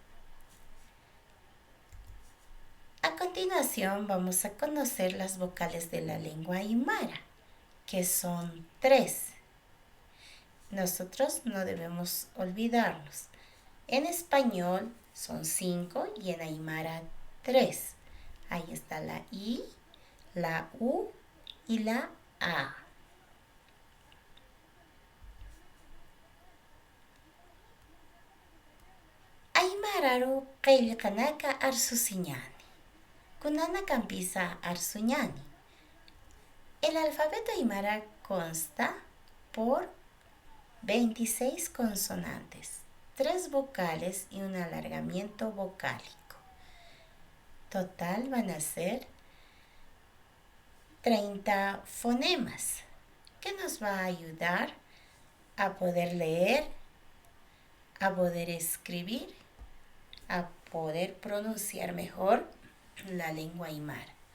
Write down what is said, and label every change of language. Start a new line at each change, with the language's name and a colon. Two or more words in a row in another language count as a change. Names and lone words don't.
Spanish: A continuación vamos a conocer las vocales de la lengua aymara, que son 3. Nosotros no debemos olvidarnos. En español son 5 y en aymara 3. Ahí está la I, la U y la A.
Aymara: Aymararu qillqanaka arsusiñani. Kunana campisa arsuñani.
Spanish: El alfabeto aymara consta por 26 consonantes, 3 vocales y un alargamiento vocálico. Total van a ser 30 fonemas que nos va a ayudar a poder leer, a poder escribir, a poder pronunciar mejor la lengua aymara.